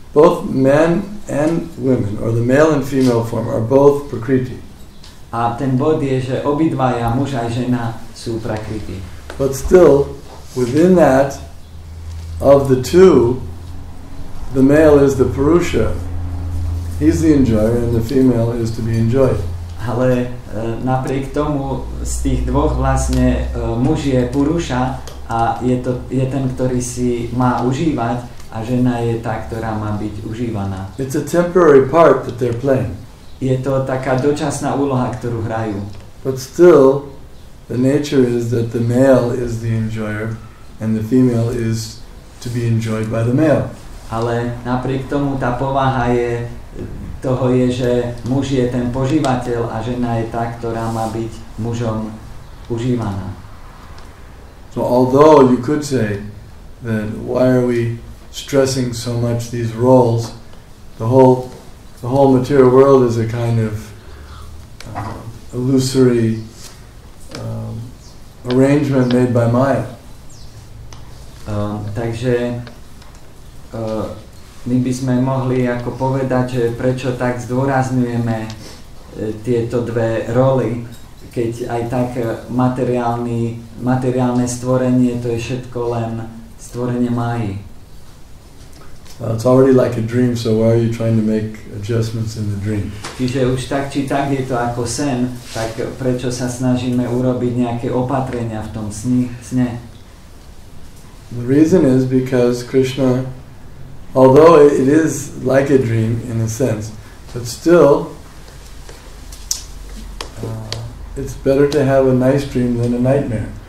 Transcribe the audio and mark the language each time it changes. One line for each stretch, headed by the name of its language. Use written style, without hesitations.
English: both men and women, or the male and female form, are both prakriti.
Slovak: A ten bod je, že obidvaja, muž aj žena, sú prakriti.
English: But still, within that, of the two, the male is the purusha. He's the enjoyer, and the female is to be enjoyed.
Slovak: Ale napriek tomu z tých dvoch vlastne muž je purusha a je ten, ktorý si má užívať, a žena je tá, ktorá má byť užívaná.
English: It's a temporary part that they're playing.
Slovak: Je to taká dočasná úloha, ktorú hrajú.
English: But still, the nature is that the male is the enjoyer and the female is to be enjoyed by the male.
Slovak: Ale napriek tomu tá povaha toho je, že muž je ten požívateľ a žena je tá, ktorá má byť mužom užívaná.
English: So although you could say that why are we stressing so much these roles, the whole material world is a kind of illusory arrangement made by Maya.
Slovak: Takže my by sme mohli ako povedať, že prečo tak zdôrazňujeme tieto dve roly, keď aj tak materiálne stvorenie, to je všetko len stvorenie Máji.
English: It's already like a dream, so why are you trying to make adjustments in the dream?
Slovak: Čiže už tak či tak je to ako sen, tak prečo sa snažíme urobiť nejaké opatrenia v tom sne?
English: The reason is because Krishna, although it is like a dream in a sense, but still it's better to have a nice dream than a nightmare.